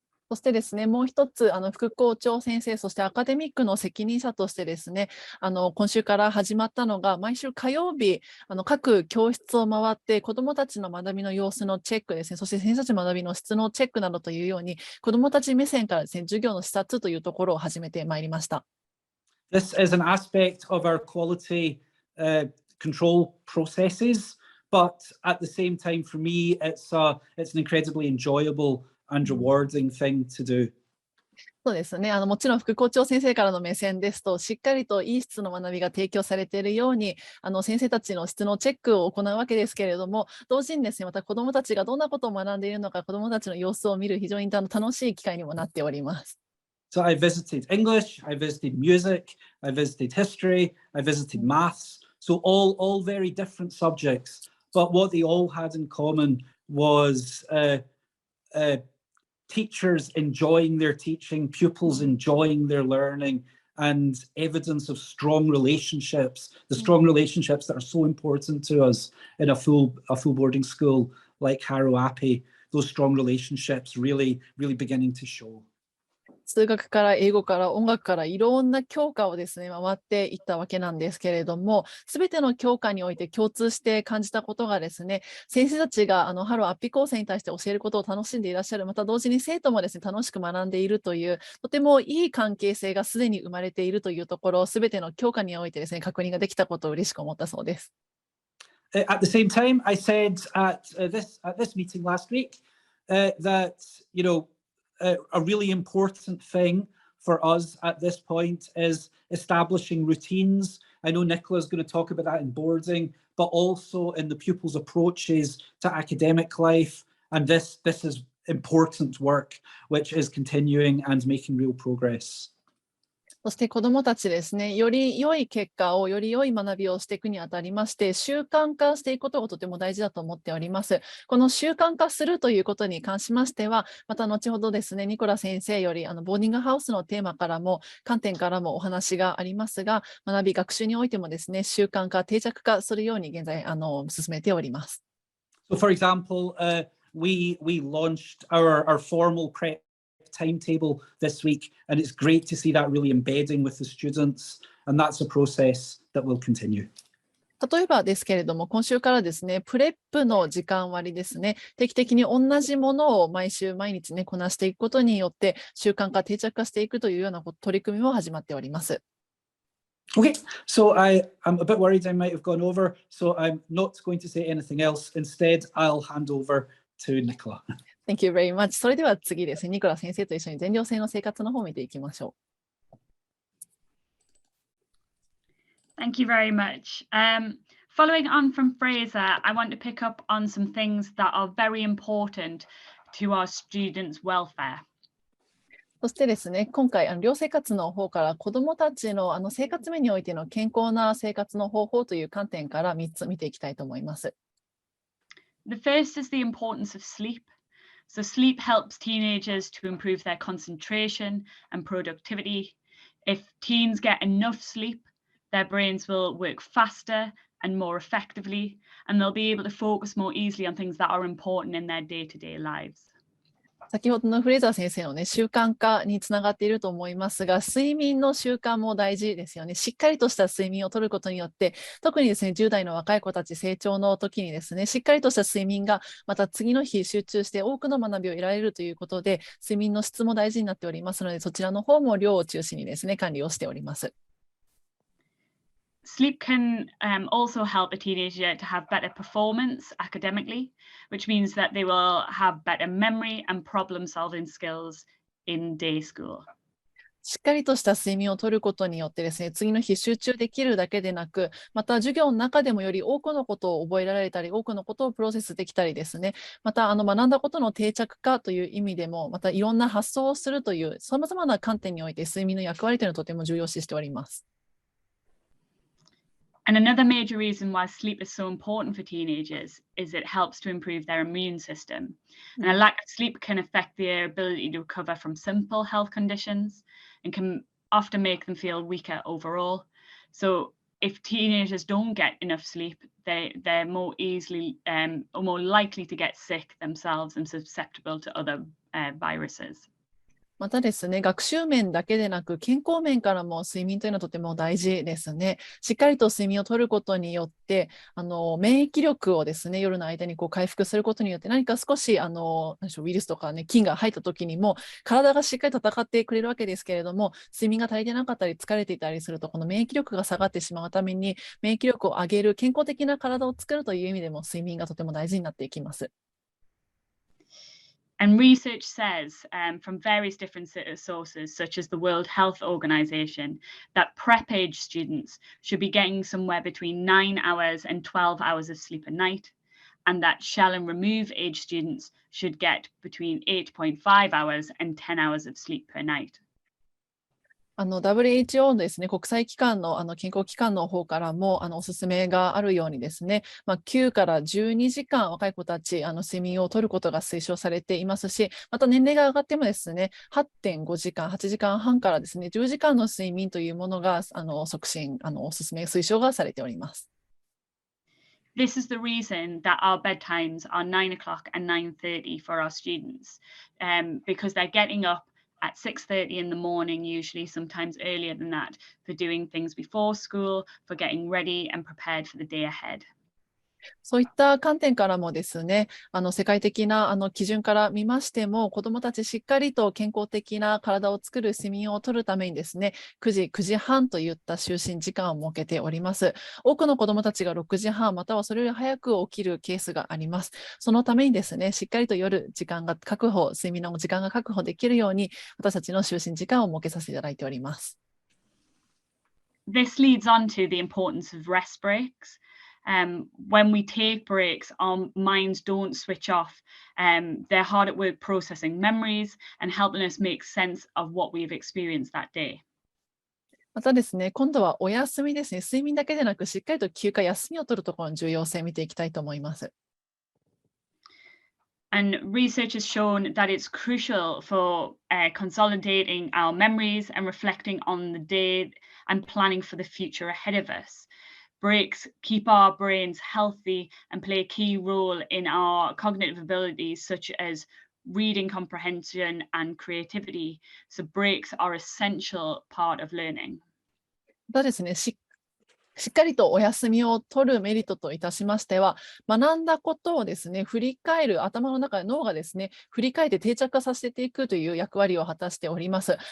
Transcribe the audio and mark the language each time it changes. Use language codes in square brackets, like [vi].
[ja] そしてですね、もう一つ副校長先生、そしてアカデミックの責任者としてですね、今週から始まったのが、毎週火曜日各教室を回って子どもたちの学びの様子のチェックですね、そして先生たちの学びの質のチェックなどというように、子どもたち目線からですね、授業の視察というところを始めてまいりました。 [en] This is an aspect of our quality control processes, but at the same time, for me, it's an incredibly enjoyable and rewarding thing to do. [ja] そうですね。もちろん副校長先生からの目線ですと、しっかりといい質の学びが提供されているように、先生たちの質のチェックを行うわけですけれども、同時にですね、また子どもたちがどんなことを学んでいるのか、子どもたちの様子を見る非常に楽しい機会にもなっております。 [en] So I visited English, I visited music, I visited history, I visited maths. So all very different subjects, but what they all had in common was teachers enjoying their teaching, pupils enjoying their learning, and evidence of strong relationships, the strong relationships that are so important to us in a full boarding school like Harrow Appi, those strong relationships really beginning to show. [ja] 数学から英語から音楽からいろんな教科をですね、回っていったわけなんですけれども、すべての教科において共通して感じたことがですね、先生たちがハローアッピ構成に対して教えることを楽しんでいらっしゃる、また同時に生徒もですね、楽しく学んでいるという、とてもいい関係性がすでに生まれているというところ、すべての教科においてですね、確認ができたことを嬉しく思ったそうです。 [en] At the same time, I said at this meeting last week that, you know, a really important thing for us at this point is establishing routines I know Nicola's going to talk about that in boarding, but also in the pupils' approaches to academic life. And this is important work, which is continuing and making real progress. [ja] そして子どもたちですね、より良い結果を、より良い学びをしていくにあたりまして、習慣化していくことがとても大事だと思っております。この習慣化するということに関しましては、また後ほどですね、ニコラ先生よりボーディングハウスのテーマからも、観点からもお話がありますが、学び、学習においてもですね、習慣化、定着化するように現在進めております。 [en] So for example, we launched our formal prep timetable this week, and it's great to see that really embedding with the students, and that's a process that will continue. [ja] 例えばですけれども、今週からですね、プレップの時間割ですね、定期的に同じものを毎週毎日ね、こなしていくことによって、習慣化、定着化していくというような取り組みも始まっております。 [en] Okay, so I'm a bit worried I might have gone over, so I'm not going to say anything else. Instead, I'll hand over to Nicola. Thank you very much. [ja] それでは次ですね、ニコラ先生と一緒に全寮制の生活の方を見ていきましょう。 [en] Thank you very much. Following on from Fraser, I want to pick up on some things that are very important to our students' welfare. [ja] そしてですね、今回寮生活の方から子どもたちの生活面においての健康な生活の方法という観点から3つ見ていきたいと思います。 [en] The first is the importance of sleep. So sleep helps teenagers to improve their concentration and productivity. If teens get enough sleep, their brains will work faster and more effectively, and they'll be able to focus more easily on things that are important in their day-to-day lives. [ja] 先ほどのフレーザー先生のね、習慣化につながっていると思いますが、睡眠の習慣も大事ですよね。しっかりとした睡眠をとることによって、特にですね、10代の若い子たち成長の時にですね、しっかりとした睡眠がまた次の日集中して多くの学びを得られるということで、睡眠の質も大事になっておりますので、そちらの方も寮を中心にですね、管理をしております。 [en] Sleep can also help a teenager to have better performance academically, which means that they will have better memory and problem-solving skills in day school. [ja] しっかりとした睡眠をとることによってですね、次の日集中できるだけでなく、また授業の中でもより多くのことを覚えられたり、多くのことをプロセスできたりですね、また学んだことの定着化という意味でも、またいろんな発想をするという、さまざまな観点において睡眠の役割というのをとても重要視しております。 [en] And another major reason why sleep is so important for teenagers is it helps to improve their immune system. And a lack of sleep can affect their ability to recover from simple health conditions and can often make them feel weaker overall. So if teenagers don't get enough sleep, they're more easily or more likely to get sick themselves and susceptible to other viruses. [ja] またですね、学習面だけでなく健康面からも睡眠というのはとても大事ですね。しっかりと睡眠をとることによって免疫力をですね、夜の間に回復することによって何か少しウイルスとかね、菌が入った時にも体がしっかり戦ってくれるわけですけれども、睡眠が足りてなかったり疲れていたりするとこの免疫力が下がってしまうために、免疫力を上げる健康的な体を作るという意味でも睡眠がとても大事になっていきます。 [en] And research says from various different sources, such as the World Health Organization, that prep age students should be getting somewhere between 9 hours and 12 hours of sleep a night, and that shell and remove age students should get between 8.5 hours and 10 hours of sleep per night. [ja] WHO のですね、国際機関の健康機関の方からもおすすめがあるようにですね、9から12時間若い子たち睡眠をとることが推奨されていますし、また年齢が上がってもですね、8.5時間、8時間半からですね、10時間の睡眠というものが促進、おすすめ、推奨がされております。 [en] This is the reason that our bedtimes are 9 o'clock and 9:30 for our students, because they're getting up at 6:30 in the morning, usually sometimes earlier than that, for doing things before school, for getting ready and prepared for the day ahead. [ja] そういった観点からもですね、世界的な基準から見ましても、子どもたちしっかりと健康的な体を作る睡眠をとるためにですね、9時半といった就寝時間を設けております。多くの子どもたちが6時半、またはそれより早く起きるケースがあります。そのためにですね、しっかりと夜時間が睡眠の時間が確保できるように、私たちの就寝時間を設けさせていただいております。 [en] this leads on to the importance of rest breaks. When we take breaks, our minds don't switch off. They're hard at work processing memories and helping us make sense of what we've experienced that day. [ja] またですね、今度はお休みですね、睡眠だけでなく、しっかりと休暇、休みを取るところの重要性を見ていきたいと思います。 [en] And research has shown that it's crucial for consolidating our memories and reflecting on the day and planning for the future ahead of us. Breaks keep our brains healthy and play a key role in our cognitive abilities, such as reading comprehension and creativity. So breaks are an essential part of learning. [ja] またですね、しっかりとお休みを取るメリットといたしましては、学んだことをですね、振り返る、頭の中で脳がですね、振り返って定着化させていくという役割を果たしております。